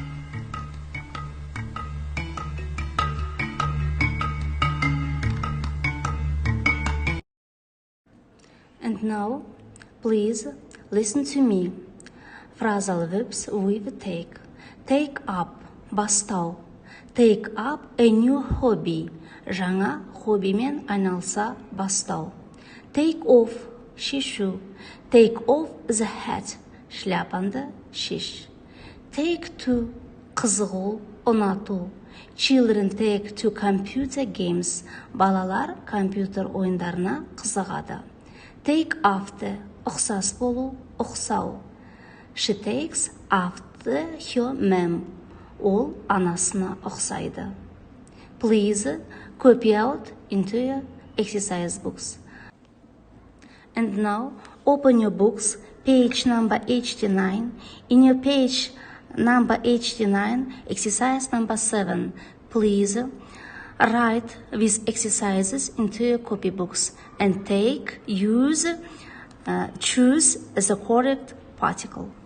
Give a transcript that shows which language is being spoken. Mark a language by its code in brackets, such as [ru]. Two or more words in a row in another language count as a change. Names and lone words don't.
[en] And now, please listen to me. Phrasal verbs with take. Take up, бастау. Take up a new hobby. [kk] Жаңа хоббимен айналса бастау. [en] Take off, шешу. Take off the hat. [kk] Шляпанды шеш. [en] Take to, [kk] қызығу, ұнату. [en] Children take to computer games. [kk] Балалар компьютер ойындарына қызығады. [en] Take after, [kk] ұқсас болу, ұқсау. [en] She takes after her mom. [kk] Ол анасына ұқсайды. [en] Please copy out into your exercise books. And now open your books, page number 89. In your page number 89, exercise number 7. Please write these exercises into your copybooks and choose the correct particle.